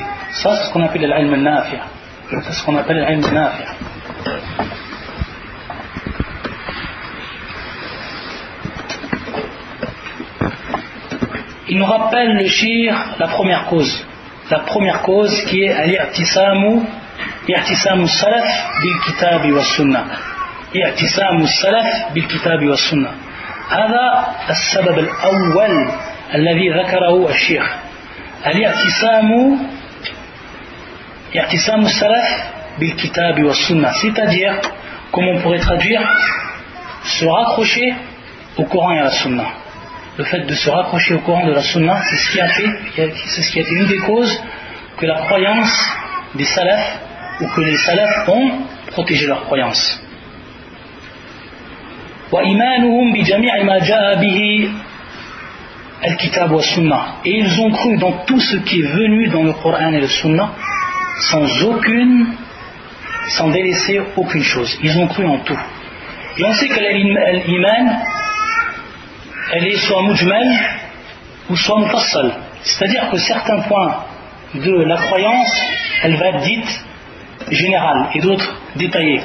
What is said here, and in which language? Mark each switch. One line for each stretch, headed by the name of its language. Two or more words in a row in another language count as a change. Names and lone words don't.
French: Ça, c'est ce qu'on appelle l'
Arabic: علم النافع'.
French: C'est ce qu'on appelle l'
Arabic: علم نافع'.
French: Il nous rappelle le shir, la première cause qui est
Arabic: الاعتصام السلف بالكتاب والسنة. اعتصام السلف بالكتاب والسنة. هذا السبب الأول الذي ذكره الشيخ. اعتصام السلف بالكتاب والسنة,
French: c'est-à-dire, comme on pourrait traduire, se raccrocher au Coran et à la Sunna. Le fait de se raccrocher au Coran et à la Sunna, c'est ce qui a été une des causes que la croyance des salafs, ou que les salafs ont protégé leur croyance.
Arabic: وإيمانهم بجميع ما جاء به الكتاب والسنة,
French: et ils ont cru dans tout ce qui est venu dans le Coran et le Sunna sans délaisser aucune chose. Ils ont cru en tout. Et on sait que l'iman, elle est soit mujmal ou soit mufassal, c'est-à-dire que certains points de la croyance, elle va être dite générale et d'autres détaillées.